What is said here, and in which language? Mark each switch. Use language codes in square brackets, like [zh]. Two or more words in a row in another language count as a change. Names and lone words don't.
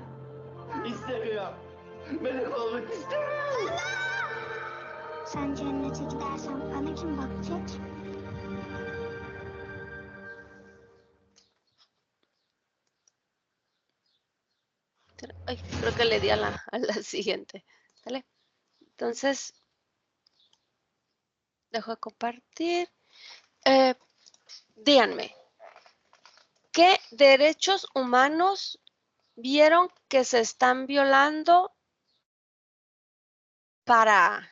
[tr] İstemiyorum. Melek olmak istemiyorum. Sen cennete gidersen bana kim bakacak? [es] Ay, creo que le di a la siguiente. ¿Sale? Entonces, dejo de compartir. Díganme, ¿qué derechos humanos vieron que se están violando para...